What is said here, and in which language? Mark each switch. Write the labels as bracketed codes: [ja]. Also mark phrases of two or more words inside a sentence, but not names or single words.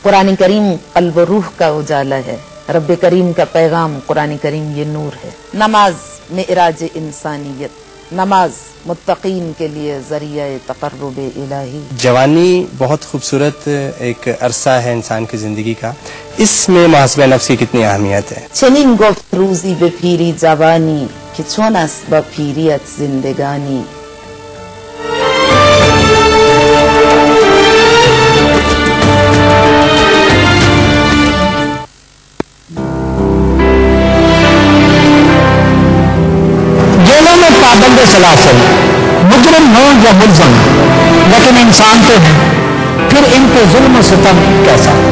[ur] قرآن کریم قلب و روح کا اجالا ہے، رب کریم کا پیغام قرآن کریم یہ نور ہے۔ نماز معراج انسانیت، نماز متقین کے لیے ذریعہ تقرب الہی۔ جوانی بہت خوبصورت ایک عرصہ ہے انسان کی زندگی کا، اس میں محاسبہ نفس کی کتنی اہمیت ہے؟ [fa] چنین گفت روزی به پیری جوانی که چون است با پیریت زندگانی۔ [ur] جیلوں میں پابند سلاسل، مجرم ہوں یا ملزم، لیکن انسان تو ہیں، پھر ان پہ ظلم و ستم کیسا؟